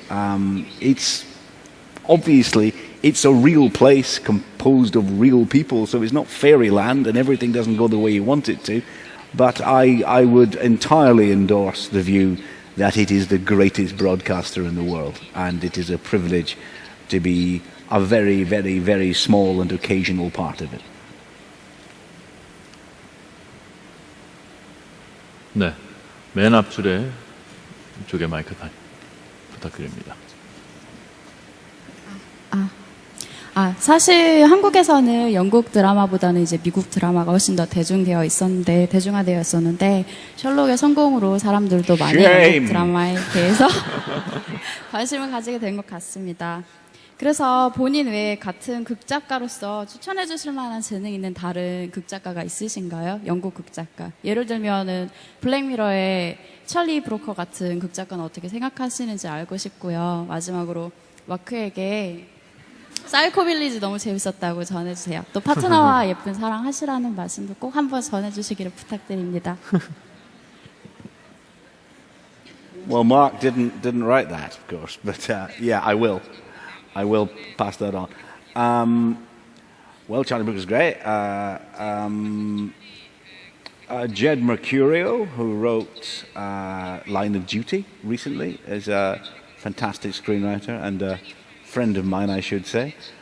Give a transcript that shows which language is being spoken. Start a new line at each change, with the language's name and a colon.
English: It's obviously, it's a real place composed of real people, so it's not fairyland and everything doesn't go the way you want it to. But I would entirely endorse the view that it is the greatest broadcaster in the world, and it is a privilege to be a very, very, very small and occasional part of it.
Korean: 네, 맨 앞줄에 이쪽에 마이크 부탁드립니다. 사실 한국에서는 영국 드라마보다는 이제 미국 드라마가 훨씬 더 대중되어 있었는데, 대중화되어 있었는데, 셜록의 성공으로 사람들도 많이 영국 드라마에 대해서 관심을 가지게 된 것 같습니다. 그래서 본인 외에 같은 극작가로서 추천해 주실 만한 재능 있는 다른 극작가가 있으신가요? 영국 극작가. 예를 들면은 블랙미러의 찰리 브로커 같은 극작가는 어떻게 생각하시는지 알고 싶고요. 마지막으로 마크에게 사이코 빌리지 너무 재밌었다고 전해주세요. 또 파트너와 예쁜 사랑 하시라는 말씀도 꼭 한번 전해주시기를 부탁드립니다.
English: Well, Mark didn't write that, of course, but yeah, I will pass that on. Well, Charlie Brooker's great. Jed Mercurio, who wrote Line of Duty recently, is a fantastic screenwriter and a friend of mine, I should say.